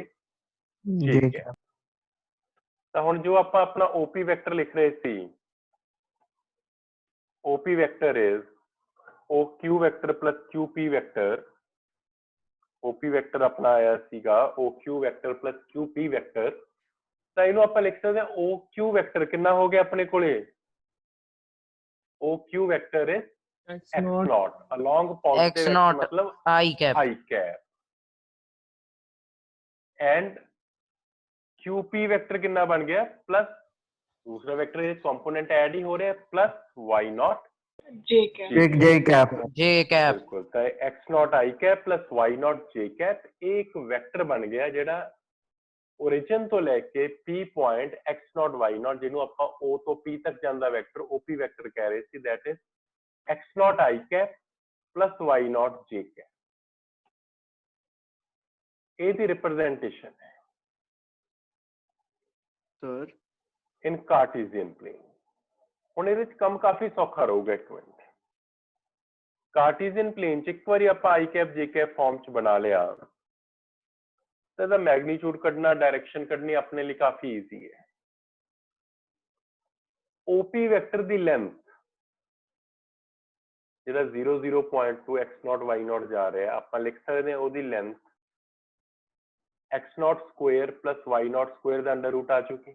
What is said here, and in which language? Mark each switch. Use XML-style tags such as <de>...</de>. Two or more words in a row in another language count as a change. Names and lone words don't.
<en>j cap।</en> <pa>ਤਾਂ ਹੁਣ ਜੋ ਆਪਾਂ ਆਪਣਾ</pa> <en>OP vector</en> <pa>ਲਿਖ ਰਹੇ ਸੀ,</pa> <en>OP vector is OQ vector plus QP vector. OP vector</en> <pa>ਆਪਣਾ ਆਇਆ ਸੀਗਾ</pa> <en>OQ vector plus QP vector,</en> <pa>ਤਾਂ ਇਹਨੂੰ ਆਪਾਂ ਲਿਖ ਸਕਦੇ ਹਾਂ</pa> <en>OQ vector</en> <pa>ਕਿੰਨਾ ਹੋ ਗਿਆ ਆਪਣੇ ਕੋਲੇ?</pa> <en>OQ vector is x0 along positive x मतलब I cap. I cap and QP vector</en> <pa>ਕਿੰਨਾ ਬਣ ਗਿਆ? ਪਲੱਸ ਦੂਸਰਾ ਵੈਕਟਰ ਇਹ ਕੰਪੋਨੈਂਟ ਐਡ ਹੀ ਹੋ ਰਿਹਾ ਪਲੱਸ y0</pa> <en>J cap.</en> <pa>ਬਿਲਕੁਲ। ਤਾਂ</pa> <en>x0 i cap plus y0 j cap</en> <pa>ਇਹ ਇੱਕ ਵੈਕਟਰ ਬਣ ਗਿਆ ਜਿਹੜਾ origin ਤੋਂ ਲੈ ਕੇ p ਪੁਆਇੰਟ x0 y0 ਜਿਹਨੂੰ ਆਪਾਂ o ਤੋਂ p ਤੱਕ ਜਾਂਦਾ ਵੈਕਟਰ</pa> <en>OP vector</en> <pa>ਕਹਿ ਰਹੇ ਸੀ,</pa> <en>that is x0 i cap plus y0 j cap।</en> <pa>ਇਹਦੀ ਰਿਪਰੈਜ਼ੈਂਟੇਸ਼ਨ ਹੈ</pa> <en>Sir. in Cartesian plane.</en> <pa>ਹੁਣ ਇਹਦੇ ਵਿੱਚ ਕੰਮ ਕਾਫੀ ਸੌਖਾ ਰਹੂਗਾ। ਇੱਕ ਮਿੰਟ,</pa> <en>Cartesian plane</en> <pa>'ਚ ਇੱਕ ਵਾਰੀ ਆਪਾਂ</pa> <en>i cap j cap form</en> <pa>'ਚ ਬਣਾ ਲਿਆ ਤਾਂ ਇਹਦਾ ਮੈਗਨੀਟਿਊਡ ਕੱਢਣਾ, ਡਾਇਰੈਕਸ਼ਨ ਕੱਢਣੀ ਆਪਣੇ ਲਈ ਕਾਫੀ ਈਜ਼ੀ ਹੈ।</pa> <en>OP vector</en> <pa>ਦੀ ਲੈਂਥ ਜਿਹੜਾ 0.2 x0 y0 ਜਾ ਰਿਹਾ, ਆਪਾਂ ਲਿਖ ਸਕਦੇ ਹਾਂ ਉਹਦੀ ਲੈਂਥ</pa> <en>x0 square plus y0 square</en> <pa>ਦਾ</pa> <en>under root</en> <pa>ਆ ਚੁੱਕੀ।</pa>